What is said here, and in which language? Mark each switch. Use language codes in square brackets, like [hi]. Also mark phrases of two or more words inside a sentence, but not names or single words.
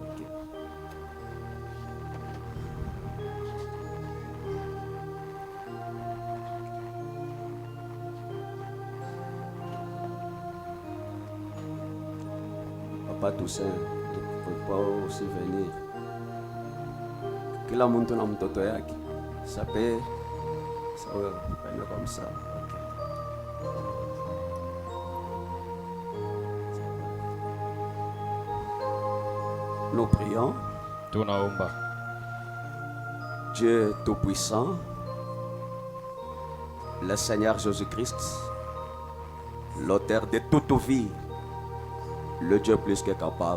[fr] Papa Toussaint ne peut pas aussi venir. [sw] Kila mtu na mtoto yake. [fr] Ça peut venir comme ça. Nous prions. [sw] Tunaomba [fr] Dieu Tout-Puissant, le Seigneur Jésus-Christ, l'auteur de toute vie, le Dieu plus que capable.